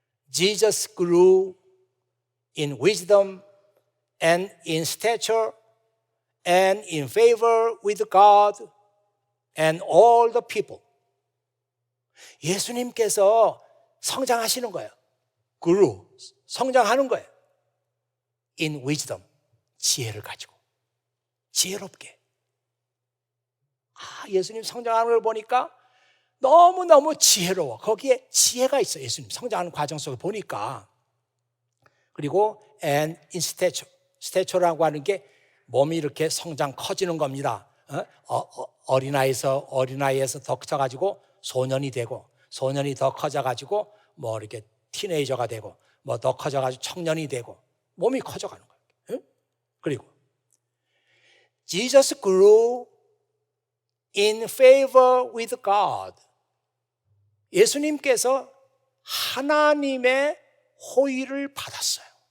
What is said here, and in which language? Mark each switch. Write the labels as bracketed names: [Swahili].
[English] Jesus grew in wisdom and in stature and in favor with God and all the people. [Korean] 예수님께서 성장하시는 거예요. [English] grew, [Korean] 성장하는 거예요. [English] in wisdom, [Korean] 지혜를 가지고 지혜롭게. 예수님 성장하는 걸 보니까 너무너무 지혜로워. 거기에 지혜가 있어요. 예수님 성장하는 과정 속에 보니까. 그리고 [English] and in stature, [Korean] stature라고 하는 게 몸이 이렇게 성장 커지는 겁니다. 어린아이에서 더 커져가지고 소년이 되고, 소년이 더 커져가지고 이렇게 티네이저가 되고, 더 커져가지고 청년이 되고, 몸이 커져가는 거예요. 그리고 [English] Jesus grew in favor with God. [Korean] 예수님께서 하나님의 호의를 받았어요.